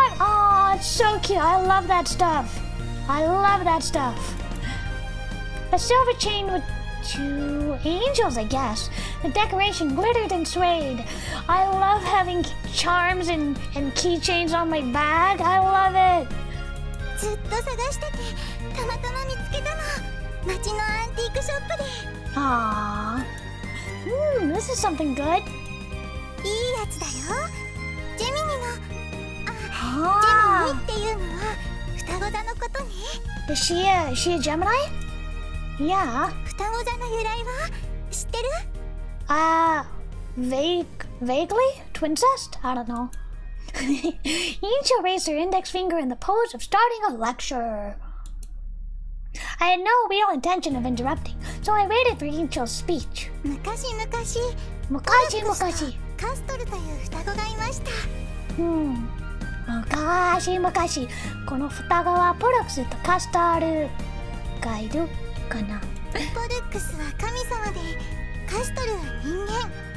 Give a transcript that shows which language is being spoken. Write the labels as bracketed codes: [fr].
[en] Oh, it's so cute. I love that stuff. A silver chain with 2 angels, I guess. The decoration glittered and swayed. I love having charms and keychains on my bag. I love it. [ja] ずっと探しててたまたま見つけたの。街のアンティークショップで。 [en] Aww. This is something good. [ja] いいやつだよ。ジェミニの。ジェミニっていうのは双子座のことね。 [en] Is she a Gemini? Yeah. [ja] 双子座の由来は知ってる？ [en] Vaguely? Twincest? I don't know. Incho raised her index finger in the pose of starting a lecture. I had no real intention of interrupting, so I waited for Incho's speech. [ja] 昔々昔カストルという双子がいました。昔この双子はポルクスとカスタールがいるかな。ポルクスは神様でカストルは人間。